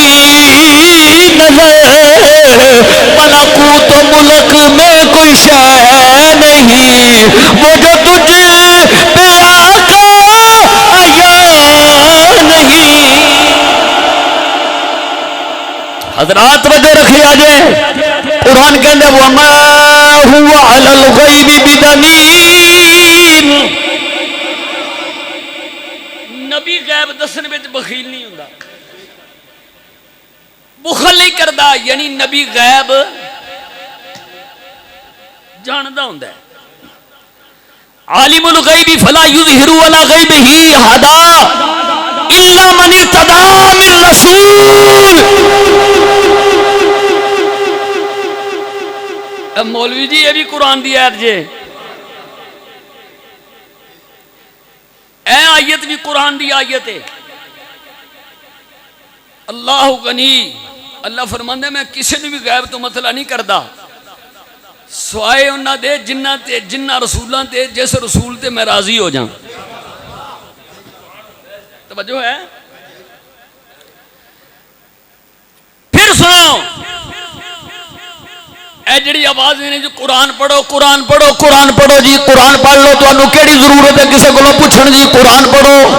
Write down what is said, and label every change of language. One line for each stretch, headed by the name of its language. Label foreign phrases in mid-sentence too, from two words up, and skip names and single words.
Urdu: نظر، ملکوت و ملک میں کوئی شے نہیں وہ جو تجھ پہ آقا آیا نہیں۔
Punjabi: حضرات توجہ رکھے آجے، قرآن کہندے
Arabic: وما هو علی الغیب بدنین،
Punjabi: نبی غیب دسن وچ بخیل نہیں ہوندا، بخل نہیں کردا، یعنی نبی غیب جاندا ہوندا ہے۔
Arabic: عالم الغیب فلا یظہر علی غیبہ احدا الا من ارتضی من رسول۔
Punjabi: مولوی جی یہ بھی قرآن دی آیت جے، اے آیت بھی قرآن دی آیت ہے۔ اللہ غنی، اللہ فرماندے میں کسی نے بھی غیب تو مطلع نہیں کردا سوائے انہاں دے جنہ رسولاں تے جس رسول تے میں راضی ہو جاؤں۔ توجہ ہے؟ پھر سنو، اے جڑی آواز نے جو قرآن پڑھو قرآن پڑھو قرآن پڑھو، جی قرآن پڑھ لو، تو انہوں کیڑی ضرورت ہے کسے کو پوچھن جی قرآن پڑھو؟